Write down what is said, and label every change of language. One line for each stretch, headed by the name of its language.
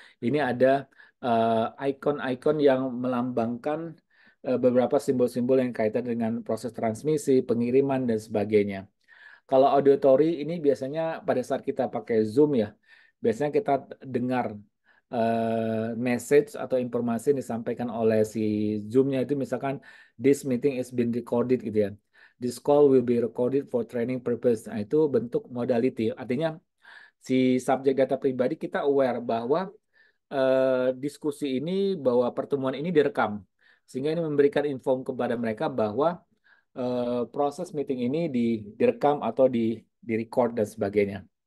Indonesian: Ini ada ikon-ikon yang melambangkan beberapa simbol-simbol yang kaitan dengan proses transmisi, pengiriman, dan sebagainya. Kalau auditory ini biasanya pada saat kita pakai Zoom ya, biasanya kita dengar message atau informasi yang disampaikan oleh si Zoom-nya itu misalkan
English: this meeting is been recorded
Indonesian: gitu ya.
English: This call will be recorded for training purpose.
Indonesian: Nah, itu bentuk modality. Artinya si subjek data pribadi kita aware bahwa diskusi ini, bahwa pertemuan ini direkam. Sehingga ini memberikan info kepada mereka bahwa proses meeting ini direkam atau di-record dan sebagainya.